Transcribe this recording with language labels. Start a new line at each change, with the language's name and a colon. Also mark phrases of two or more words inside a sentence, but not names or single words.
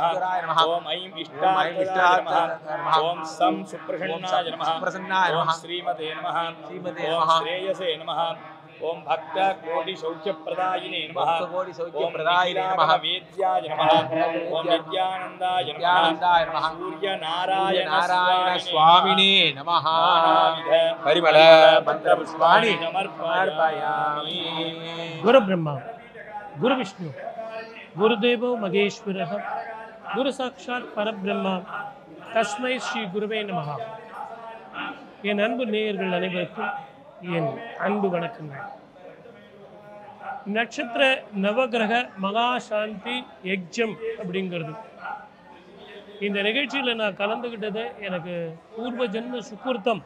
Sanskrit: ओम ऐं इष्टाय नमः ओम सं सुप्रसन्नाय नमः ओम श्रीमते नमः ओम श्रेयसे नमः ओम भक्त कोटि सौख्यप्रदायिने नमः ओम वेद्याय नमः ओम नित्यानन्दाय नमः सूर्य नारायण स्वामिने नमः परिमल मंत्र पुष्पाणि समर्पयामि। गुरु ब्रह्मा गुरु विष्णु गुरुदेवो महेश्वरः गुरु साक्षात् परब्रह्मा तस्मै श्री गुरवे नमः.
Tamil: என் அன்பு நேயர்கள் அனைவருக்கும் என் அன்பு வணக்கங்கள். நட்சத்திர நவகிரக மகாசாந்தி யஜ்யம் அப்படிங்கிறது இந்த நிகழ்ச்சியில் நான் கலந்துக்கிட்டது எனக்கு பூர்வ ஜென்ம சுக்கிருத்தம்.